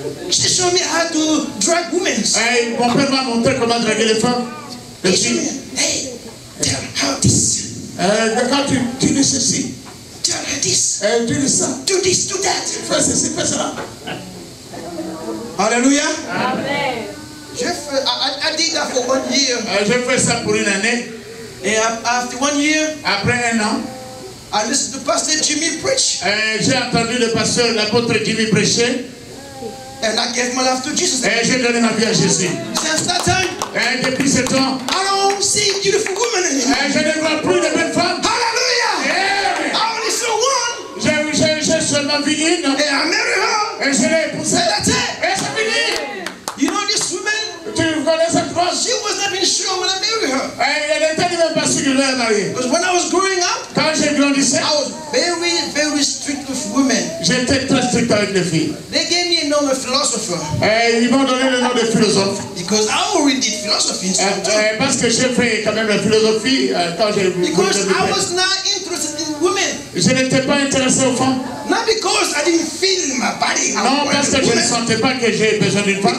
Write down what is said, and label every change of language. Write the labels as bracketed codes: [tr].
[en] She showed me how to drag women. [fr] Mon père m'a montré comment draguer les femmes. Les [en] He showed me, [fr] filles. [en] hey, tell her this. [fr] Quand tu dis ceci, [en] Tell her this. [fr] tu dis ça. [en] Do this, do that. [fr] Fais ceci, fais cela. Hallelujah. Amen. [en] I did that for 1 year. [fr] J'ai fait ça pour une année. [en] And after 1 year, [fr] Après un an, [en] I listened to Pastor Jimmy preach. [fr] j'ai entendu le pasteur, l'apôtre Jimmy prêcher. [en] And I gave my life to Jesus. [fr] Et j'ai donné ma vie à Jésus. [en] Since that time, [fr] Depuis ce temps, [en] I don't see beautiful women anymore. [fr] je ne vois plus de belles femmes. [en] Hallelujah. I only saw one. [fr] J'ai seulement vu une. [en] And I married her. [fr] Et je l'ai épousée. [en] And that's it. [fr] Et c'est fini. [en] You know this woman? [fr] Tu connais cette femme? [en] She was not even sure when I married her. [fr] Elle n'était même pas sûre que je l'ai mariée. [en] Because when I was growing up, [fr] Quand j'ai grandissé, [en] I was very, very strict with women. [fr] j'étais très strict avec les filles. [en] They gave me a name of philosopher. [fr] Ils m'ont donné le nom de philosophe. [en] Because I already did philosophy in school too. [fr] Parce que j'ai fait quand même la philosophie quand j'ai [en] Because I was not interested in women. [fr] Je n'étais pas intéressé aux femmes. [en] Not because I didn't feel in my body. [fr] Non, parce que je ne sentais pas que j'ai besoin d'une femme.